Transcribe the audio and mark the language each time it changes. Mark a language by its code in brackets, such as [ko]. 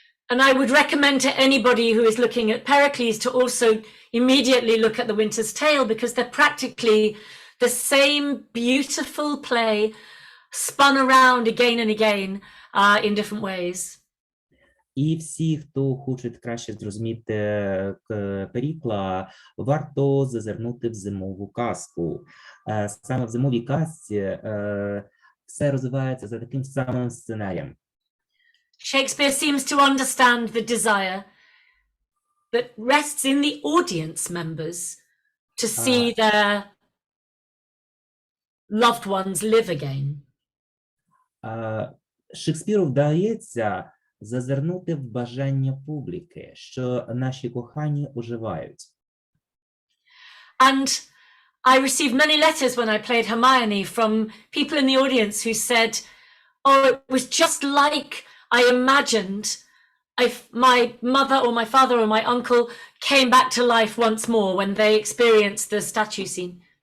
[en] And I would recommend to anybody who is looking at Pericles to also immediately look at The Winter's Tale, because they're practically the same beautiful play spun around again and again in different ways. [uk] І всі, хто хочуть краще зрозуміти Перікла, варто зазирнути в зимову казку. Саме в зимовій казці все розвивається за таким самим сценарієм. [en] Shakespeare seems to understand the desire that rests in the audience members to see their loved ones live again. [uk] Шекспіру вдається зазирнути в бажання публіки, що наші кохані оживають. [en] And I received many letters when I played Hermione from people in the audience who said, oh, it was just like I imagined if my mother or my father or my uncle came back to life once more when they experienced the statue scene.